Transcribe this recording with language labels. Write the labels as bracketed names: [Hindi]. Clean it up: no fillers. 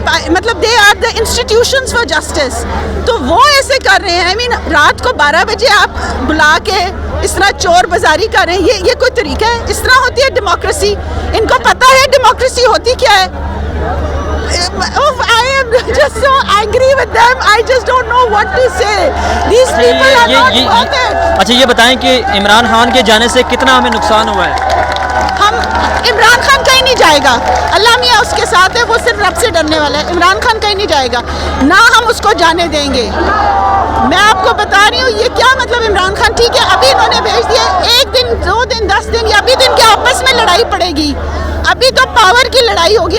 [Urdu] مطلب [English] they are the institutions for justice, [Urdu] تو وہ ایسے کر رہے ہیں. آئی مین رات کو 12 بجے آپ بلا کے اس طرح چور بازاری کر رہے ہیں, یہ کوئی طریقہ ہے؟ اس طرح ہوتی ہے ڈیموکریسی؟ ان کو پتہ ہے ڈیموکریسی ہوتی کیا ہے؟ [English] I am just so angry with them. I just don't know what to say. These people are not worth it. [Urdu] اچھا یہ بتائیں کہ عمران خان کے جانے سے کتنا ہمیں نقصان ہوا ہے؟ ہم عمران خان کہیں نہیں جائے گا, اللہ میاں اس کے ساتھ ہے, وہ صرف رب سے ڈرنے والا ہے. عمران خان کہیں نہیں جائے گا, نہ ہم اس کو جانے دیں گے. میں آپ کو بتا رہی ہوں یہ کیا مطلب. عمران خان ٹھیک ہے, ابھی انہوں نے بھیج دیا 1 دن 2 دن 10 دن, یا ابھی دن کے آپس میں لڑائی پڑے گی, ابھی تو پاور کی لڑائی ہوگی.